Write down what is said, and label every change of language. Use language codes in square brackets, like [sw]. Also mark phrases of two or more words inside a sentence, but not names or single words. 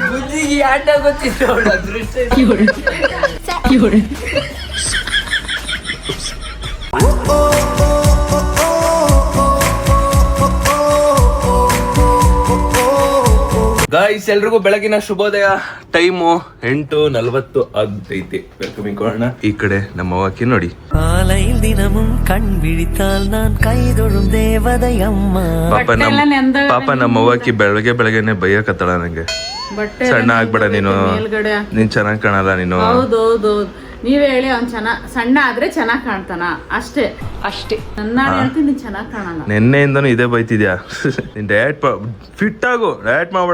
[kn] ಗಾಯ್ಸ್, ಎಲ್ರಿಗೂ ಬೆಳಗಿನ ಶುಭೋದಯ. ಟೈಮು 8:40 ಆಗೈತಿ. ವೆಲ್ಕಮಿಂಗ್ ಕೊಡೋಣ. ಈ ಕಡೆ ನಮ್ಮ ಅವ್ವಕ್ಕೆ ನೋಡಿ, [ta] காலையில் தினமும் கண் விழித்தால் நான் கைதொழும் தேவதையம்மா. [kn] ಪಾಪ ನಮ್ಮ ಅವ್ವಕ್ಕೆ ಬೆಳಗ್ಗೆನೆ ಬೈಯಕತ್ತಳ ನಂಗೆ, ಸಣ್ಣ ಆಗ್ಬೇಡ ನೀನು, ನೀನ್ ಚೆನ್ನಾಗ್ ಕಾಣಲ್ಲ ನೀನು. ಹೌದೌದು, ನೀವೇ ಹೇಳಿ ಅವ್ನ್ ಸಣ್ಣ ಆದ್ರೆ ಚೆನ್ನಾಗ್ ಕಾಣ್ತಾನ, ಅಷ್ಟೇ ನನ್ನ ಹೇಳ್ತೀನಿ, ನೀನ್ ಚೆನ್ನಾಗ್ ಕಾಣಲ್ಲ. ನಿನ್ನೆಯಿಂದನೂ ಇದೇ ಬೈತಿದ್ಯಾ, ನೀನ್ [en] diet fit [kn] ಆಗು, ಡಯಟ್ ಮಾಡ್ಬೇಡ.